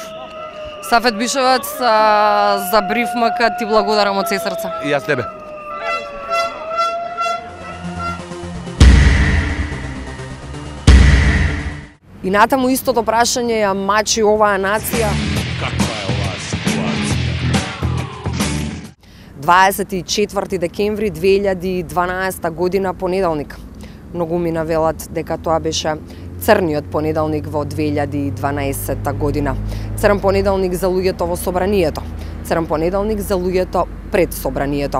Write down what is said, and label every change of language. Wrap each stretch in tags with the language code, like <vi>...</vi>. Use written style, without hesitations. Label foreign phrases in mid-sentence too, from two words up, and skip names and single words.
<mk>Сафет Бишевец, за бриф мака ти благодарам од се срца. И јас тебе. И натаму истото прашање ја мачи оваа нација.</mk> <sr>Kakva je ova situacija?</sr> <mk>24 декември 2012 година, понеделник. Многу ми навелат дека тоа беше црниот понеделник во 2012 година. Црн понеделник за луѓето во собранието. Црн понеделник за луѓето пред собранието.</mk>